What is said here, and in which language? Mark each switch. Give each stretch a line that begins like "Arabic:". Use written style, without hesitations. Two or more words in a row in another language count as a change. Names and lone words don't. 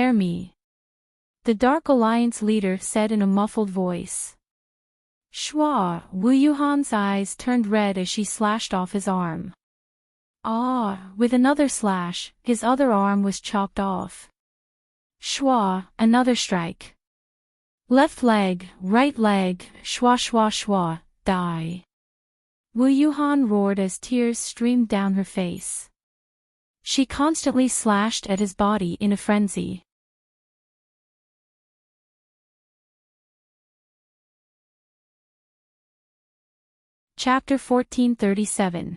English: The Dark Alliance leader said in a muffled voice. Shwa, Wu Yuhan's eyes turned red as she slashed off his arm. Ah, with another slash, his other arm was chopped off. Shwa, another strike. Left leg, right leg, shwa shwa shwa, die. Wu Yuhan roared as tears streamed down her face. She constantly slashed at his body in a frenzy. Chapter 1437.